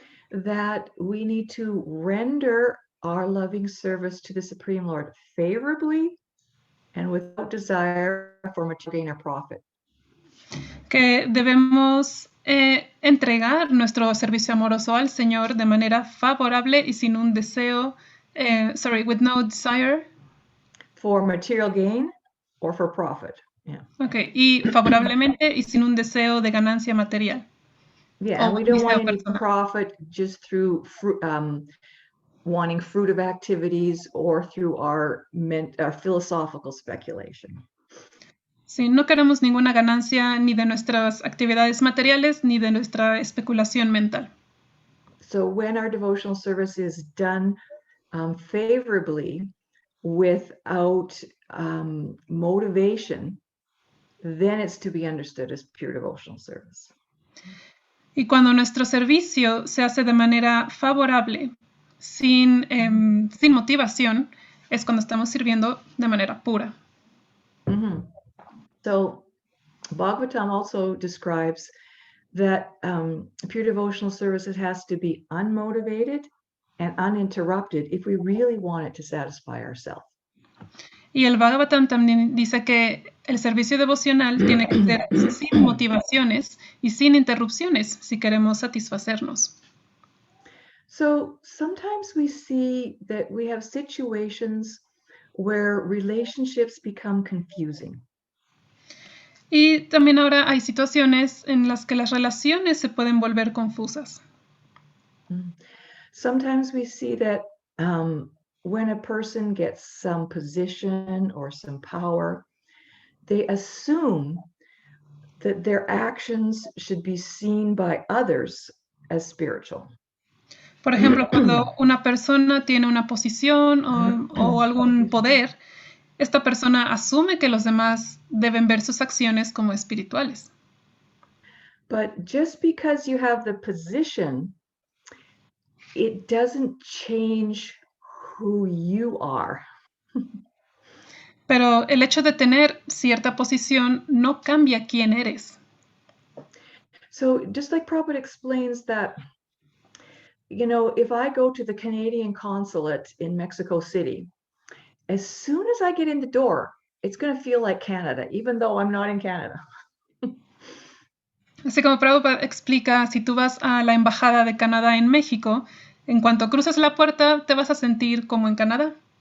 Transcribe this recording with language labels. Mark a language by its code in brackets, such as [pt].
[en] That we need to render our loving service to the Supreme Lord favorably and without desire for material gain or profit. [es] Que debemos entregar nuestro servicio amoroso al Señor de manera favorable y sin un deseo, [en] with no desire. For material gain or for profit. Yeah. [es] Okay, y favorablemente y sin un deseo de ganancia material. [en] Yeah, and we don't want any profit just through wanting fruitive activities or through our philosophical speculation. [es] Sí, no queremos ninguna ganancia ni de nuestras actividades materiales ni de nuestra especulación mental. [en] So when our devotional service is done favorably without motivation, then it's to be understood as pure devotional service. [es] Y cuando nuestro servicio se hace de manera favorable, sin motivación, es cuando estamos sirviendo de manera pura. [en] So Bhagavatam also describes that pure devotional service has to be unmotivated and uninterrupted if we really want it to satisfy ourselves. [es] Y el Bhagavatam también dice que el servicio devocional tiene que ser sin motivaciones y sin interrupciones si queremos satisfacernos. [en] So sometimes we see that we have situations where relationships become confusing. [es] Y también ahora hay situaciones en las que las relaciones se pueden volver confusas. [en] Sometimes we see that when a person gets some position or some power, they assume that their actions should be seen by others as spiritual. [es] Por ejemplo, cuando una persona tiene una posición o algún poder, esta persona asume que los demás deben ver sus acciones como espirituales. [en] But just because you have the position, it doesn't change who you are. [es] Pero el hecho de tener cierta posición no cambia quién eres. [en] So just like Prabhupada explains that, if I go to the Canadian consulate in Mexico City, as soon as I get in the door, it's going to feel like Canada, even though I'm not in Canada. [es] Así como Prabhupada explica, si tú vas a la Embajada de Canadá en México, en cuanto cruces la puerta, te vas a sentir como en Canadá.